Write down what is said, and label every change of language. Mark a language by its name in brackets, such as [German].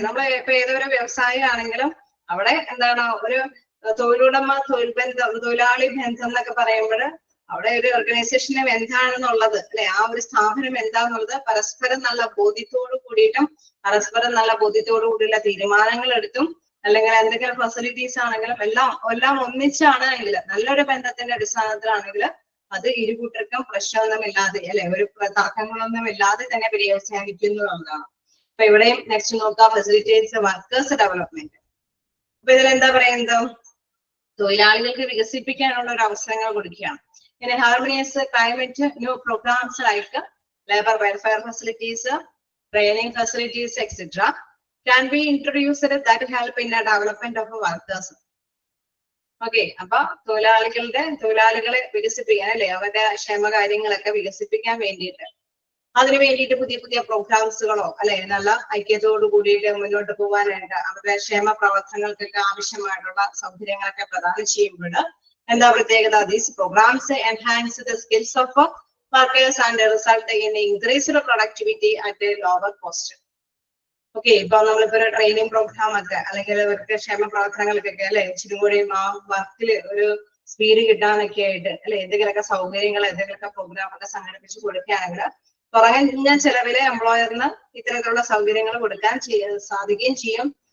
[Malayalam] നമ്മൾ ഇപ്പൊ ഏതൊരു വ്യവസായം ആണെങ്കിലും അവിടെ എന്താണ് ഒരു തൊഴിലുടമ തൊഴിലാളി ബന്ധം എന്നൊക്കെ പറയുമ്പോൾ അവിടെ ഒരു ഓർഗനൈസേഷനും എന്താണെന്നുള്ളത് അല്ലെ, ആ ഒരു സ്ഥാപനം എന്താണെന്നുള്ളത് പരസ്പരം നല്ല ബോധ്യത്തോടു കൂടിയിട്ടും പരസ്പരം നല്ല ബോധ്യത്തോടു കൂടിയുള്ള തീരുമാനങ്ങൾ എടുത്തും അല്ലെങ്കിൽ എന്തെങ്കിലും ഫെസിലിറ്റീസ് ആണെങ്കിലും എല്ലാം ഒന്നിച്ചാണെങ്കിൽ നല്ലൊരു ബന്ധത്തിന്റെ അടിസ്ഥാനത്തിലാണെങ്കിൽ അത് ഇരു കൂട്ടർക്കും പ്രശ്നമൊന്നും ഇല്ലാതെ അല്ലെ, ഒരു തർക്കങ്ങളൊന്നും ഇല്ലാതെ തന്നെ പര്യവസാനിക്കുന്നു എന്നതാണ്. അപ്പൊ ഇവിടെയും നെക്സ്റ്റ് നോക്കാം [English] Facilitates workers development. [Malayalam] അപ്പൊ ഇതിലെന്താ പറയുന്നത്? തൊഴിലാളികൾക്ക് വികസിപ്പിക്കാനുള്ള ഒരു അവസരങ്ങൾ കൊടുക്കുകയാണ്. [English] In a harmonious climate, new programs like labor welfare facilities, training facilities, etc. can be introduced that help in the development of workers. [Malayalam] Okay, അപ്പൊ തൊഴിലാളികളെ വികസിപ്പിക്കാൻ അല്ലെ, അവരുടെ ക്ഷേമകാര്യങ്ങളൊക്കെ വികസിപ്പിക്കാൻ വേണ്ടിയിട്ട് അതിനു വേണ്ടിയിട്ട് പുതിയ പുതിയ പ്രോഗ്രാംസുകളോ അല്ലെ, നല്ല ഐക്യത്തോടു കൂടിയിട്ട് മുന്നോട്ട് പോകാനായിട്ട് അവരുടെ ക്ഷേമ പ്രവർത്തനങ്ങൾക്കൊക്കെ ആവശ്യമായിട്ടുള്ള സൗകര്യങ്ങളൊക്കെ പ്രദാനം ചെയ്യുമ്പോൾ എന്താ പ്രത്യേകത? [English] These programs enhance the skills of workers and result in increased productivity at a lower cost. [Malayalam] Okay, ഇപ്പൊ നമ്മളിപ്പോ ഒരു ട്രെയിനിങ് പ്രോഗ്രാം ഒക്കെ അല്ലെങ്കിൽ ഇവർക്ക് ക്ഷേമ പ്രവർത്തനങ്ങൾക്കൊക്കെ അല്ലെ ഇച്ചിരി കൂടി ആ വർക്കിൽ ഒരു സ്പീഡ് കിട്ടാനൊക്കെ ആയിട്ട് അല്ലെ എന്തെങ്കിലുമൊക്കെ സൗകര്യങ്ങൾ എന്തെങ്കിലുമൊക്കെ പ്രോഗ്രാം ഒക്കെ സംഘടിപ്പിച്ച് കൊടുക്കുകയാണെങ്കിൽ കുറഞ്ഞ ചെലവില് എംപ്ലോയറിന് ഇത്തരത്തിലുള്ള സൗകര്യങ്ങൾ കൊടുക്കാൻ സാധിക്കുകയും ചെയ്യും.